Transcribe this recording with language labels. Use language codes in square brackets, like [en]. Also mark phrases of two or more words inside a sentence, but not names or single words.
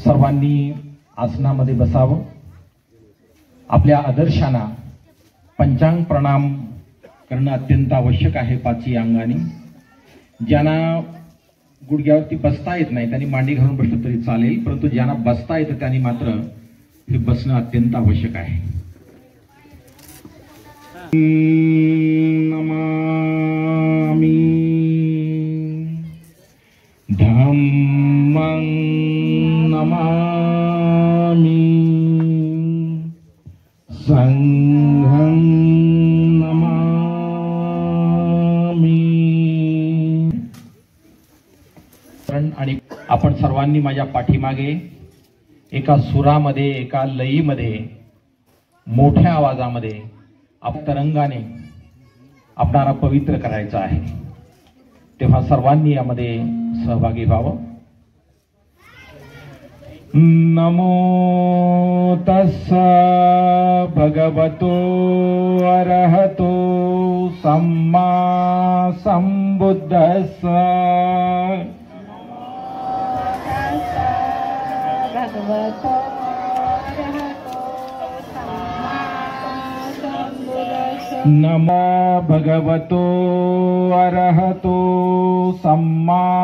[mr] सर्वांनी आसनामध्ये बसावं। आपल्या आदर्शांना पंचांग प्रणाम करणं अत्यंत आवश्यक आहे। पाची अंगाने ज्यांना गुडघ्यावरती बसता येत नाही त्यांनी मांडी घालून बसलं तरी चालेल, परंतु ज्यांना बसता येतं त्यांनी मात्र हे बसणं अत्यंत आवश्यक आहे। [pi] नमामि धम्मं नमामि संघं नमामि। [mr] आणि आपण सर्वांनी माझ्या पाठीमागे एका सुरामध्ये, एका लयीमध्ये, मोठ्या आवाजामध्ये तरंगाने आपणाला पवित्र करायचं आहे। तेव्हा सर्वांनी यामध्ये सहभागी व्हावं। [pi] नमो तस्स भगवतो अरहतो सम्मा संबुद्धस्स। नमो भगवतो अरहतो सम्मा।